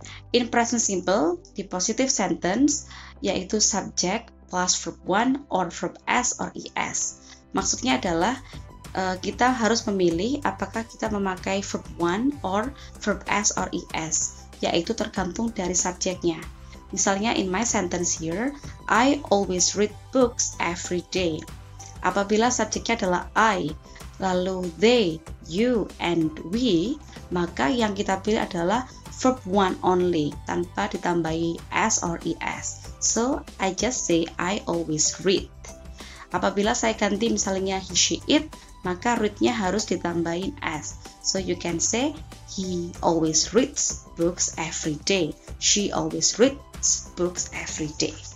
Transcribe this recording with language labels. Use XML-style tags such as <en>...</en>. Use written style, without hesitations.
<en>In present simple, di positive sentence, yaitu subject plus verb 1 or verb S or ES.</en> <id>Maksudnya adalah kita harus memilih apakah kita memakai verb 1 or verb S or ES, yaitu tergantung dari subjeknya.</id> <en>Misalnya in my sentence here, I always read books every day.</en> <id>Apabila subjeknya adalah I, lalu they, you, and we, maka yang kita pilih adalah verb 1 only, tanpa ditambahi S or ES.</id> <en>So, I just say I always read.</en> <id>Apabila saya ganti misalnya he, she, it, maka read-nya harus ditambahin S.</id> <en>So, you can say he always reads books every day. She always reads books every day.</en>